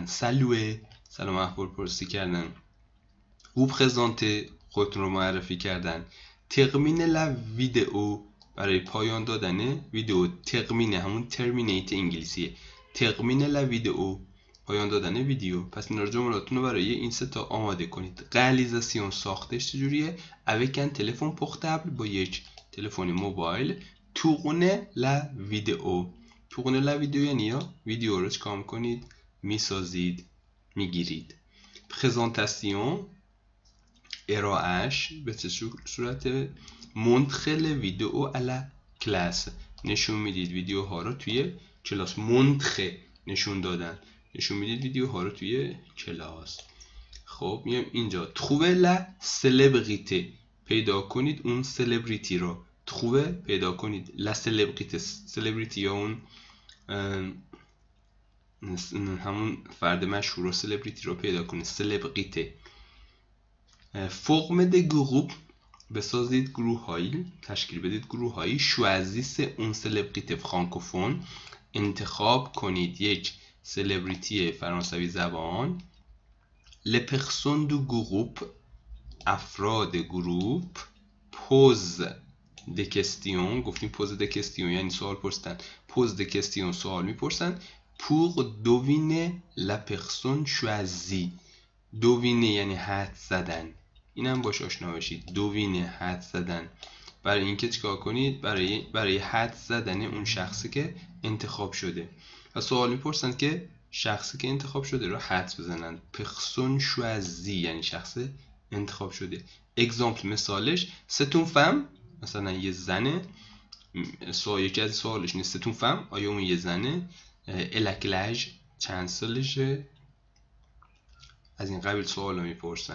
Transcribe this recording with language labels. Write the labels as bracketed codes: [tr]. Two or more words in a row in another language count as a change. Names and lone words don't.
[fa] سلوه سلام احوال پرسی کردن. او پرزنته خودتون رو معرفی کردن. [fr] terminer la vidéo [fa] برای پایان دادن ویدئو. ترمین همون ترمینیت انگلیسیه. [fr] terminer la vidéo [fa] پایان دادن ویدیو. پس اینا رو جملاتتون رو برای این سه تا آماده کنید. ریالیزاسیون ساختش چجوریه؟ [fr] avec un téléphone portable [fa] با یک تلفن موبایل. [fr] tourner la vidéo. tourner la vidéo [fa] یعنی یا ویدیو رو چکار کنید؟ میسازید، میگیرید. پرزنتاسیون ارائهش به چه صورت؟ [fr] montrer la vidéo à la classe [fa] نشون میدید ویدیوها رو توی کلاس. montrer نشون دادن، نشون میدید ویدیوها رو توی کلاس. خب میام اینجا [fr] trouver la célébrité [fa] پیدا کنید اون سلبریتی رو. trouver پیدا کنید [fr] la célébrité [fa] سلبریتی یا اون همون فرد مشهور رو سلبریتی رو پیدا کنید. سلبریته. [fr] formez des groupes [fa] بسازید گروه هایی، تشکیل بدید گروه هایی. [fr] choisissez une célébrité francophone [fa] انتخاب کنید یک سلبریتی فرانسوی زبان. [fr] les personnes du groupe [fa] افراد گروپ. [fr] posez des questions [fa] گفتیم [fr] posez des questions [fa] یعنی سوال پرسیدن. [fr] posez des questions [fa] سوال میپرسن. [fr] pour deviner la personne choisie. [fa] deviner یعنی حدس زدن، اینم باش آشنا بشید. deviner حدس زدن. برای اینکه چیکار کنید؟ برای حدس زدن اون شخصی که انتخاب شده. و سوال میپرسن که شخصی که انتخاب شده رو حدس بزنن. [fr] personne choisie [fa] یعنی شخص انتخاب شده. اگزامپل مثالش [fr] c'est une femme, [fa] مثلا یه زنه. یکی از سوالش نیست [fr] c'est une femme [fa] آیا اون یه زنه. الکلج چند سالشه. از این قبیل سوال رو میپرسن.